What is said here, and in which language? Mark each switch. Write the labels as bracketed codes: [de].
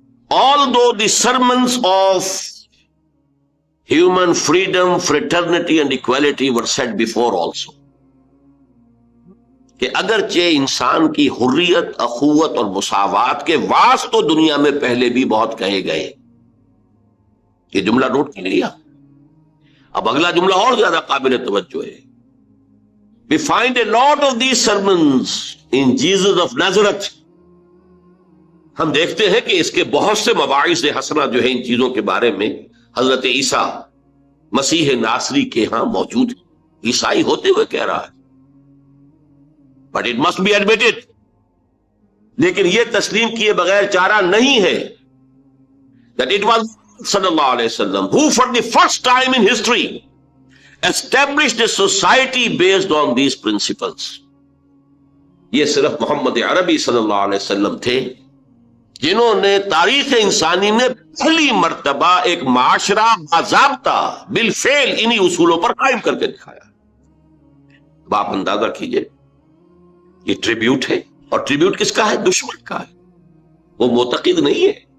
[en] Although the sermons of human freedom, fraternity and equality were said before also، [ur] کہ اگرچہ انسان کی حریت، اخوت اور مساوات کے واعظ تو دنیا میں پہلے بھی بہت کہے گئے. یہ جملہ نوٹ کی لیا. اب اگلا جملہ اور زیادہ قابل توجہ ہے. [en] We find a lot of these sermons in Jesus of Nazareth. [ur] ہم دیکھتے ہیں کہ اس کے بہت سے مواعظ حسنہ جو ہیں ان چیزوں کے بارے میں حضرت عیسیٰ مسیح ناصری کے ہاں موجود ہیں. عیسائی ہوتے ہوئے کہہ رہا ہے. [en] But it must be admitted، [ur] لیکن یہ تسلیم کیے بغیر چارہ نہیں ہے [en] that it was صلی اللہ علیہ وسلم who for the first time in history established a society based on these principles. [ur] یہ صرف محمد عربی صلی اللہ علیہ وسلم تھے جنہوں نے تاریخ انسانی میں پہلی مرتبہ ایک معاشرہ باضابطہ بالفعل انہی اصولوں پر قائم کر کے دکھایا. اب آپ اندازہ کیجئے، یہ ٹریبیوٹ ہے، اور ٹریبیوٹ کس کا ہے؟ دشمن کا ہے. وہ معتقد نہیں ہے.